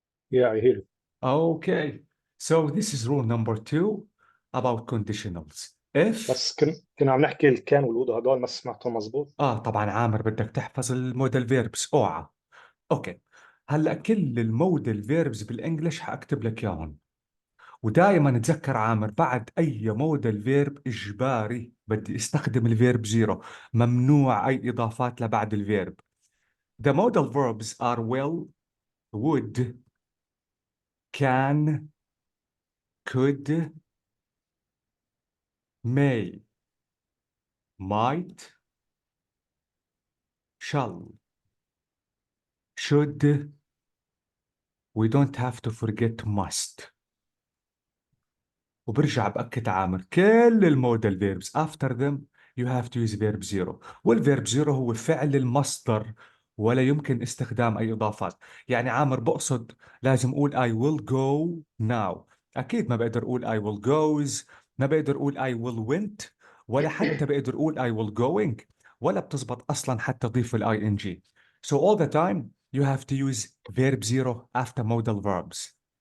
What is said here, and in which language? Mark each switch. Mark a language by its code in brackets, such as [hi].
[en] Yeah, I hear you. Okay, so this is rule number 2 about conditionals. If [ar] بس كنا عم نحكي الكان والوضع هدول ما سمعتهم مزبوط. طبعا عامر بدك تحفظ الموديل فيربس اوعى. اوكي هلا كل الموديل فيربس بالانجلش حاكتب لك اياهم، ودائما تذكر عامر بعد اي موديل فيرب اجباري بدي استخدم الفيرب زيرو، ممنوع اي اضافات لبعد الفيرب. [en] The modal verbs are will, would, can, could, may, might, shall, should. We don't have to forget must. [ar] وبرجع بأكد عامر كل المودال فيربس [en] after them you have to use verb zero. [ar] والverb zero هو فعل المصدر ولا يمكن استخدام أي إضافات. يعني عامر بقصد لازم أقول [en] I will go now. [ar] أكيد ما بقدر أقول [en] I will goes، [ar] ما بقدر أقول [en] I will went، [ar] ولا حتى بقدر أقول [en] I will going، [ar] ولا بتزبط أصلا حتى أضيف ال ing. [en] So all the time you have to use verb zero after modal verbs.